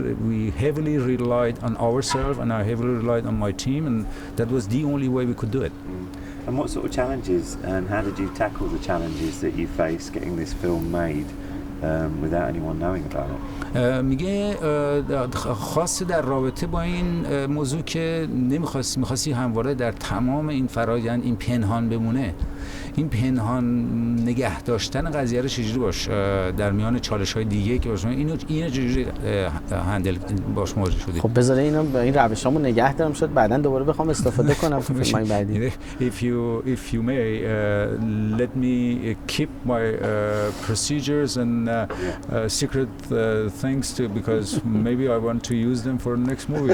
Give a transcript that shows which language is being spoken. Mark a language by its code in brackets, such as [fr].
[en] We heavily relied on ourselves, and I heavily relied on my team, and that was the only way we could do it. And what sort of challenges and how did you tackle the challenges that you faced getting this film made without anyone knowing about it? [fa] میگه خاصه در رابطه با این موضوع که میخواستی همواره در تمام این فرآیند این پنهان بمونه، این پنهان نگه داشتن قضیه رو چجوری باش در میان چالش‌های دیگه که باش اینو چجوری هندل باش مواجه شدی؟ خب بذاره اینو با این روشامو نگه دارم، شد بعداً دوباره بخوام استفاده کنم تو فیلم‌های بعدی. [en] If you may let me keep my procedures and secret things too, because maybe I want to use them for the next movie.